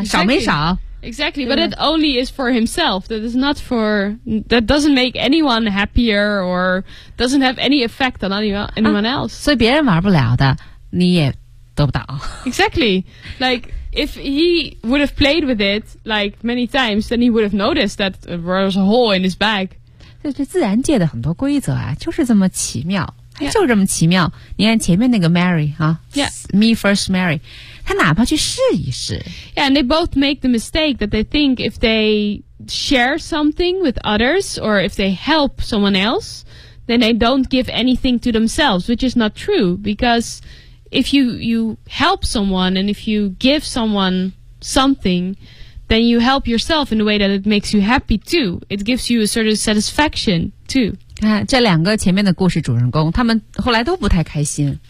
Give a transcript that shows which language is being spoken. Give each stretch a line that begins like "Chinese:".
English: exactly.
Chinese: 少没少。
English: Exactly, but it only is for himself. That is not for, that doesn't make anyone happier or doesn't have any effect on anyone else.
Chinese: 所以别人玩不了的，你也得不到。
English: Exactly. Like, if he would have played with it, like, many times, then he would have noticed that there was a hole in his bag.
Chinese: 这自然界的很多规则啊，就是这么奇妙。
English: Yeah.
Chinese: 就这么奇妙，你看前面那个 Mary 啊、
English: yeah. Me first
Chinese: Mary， 他哪怕去试一试
English: Yeah, and they both make the mistake that they think if they share something with others or if they help someone else, then they don't give anything to themselves, which is not true, because if you help someone and if you give someone something, then you help yourself in a way that it makes you happy too. It gives you a certain satisfaction too.
Chinese: 看这两个前面的故事主人公，他们后来都不太开心。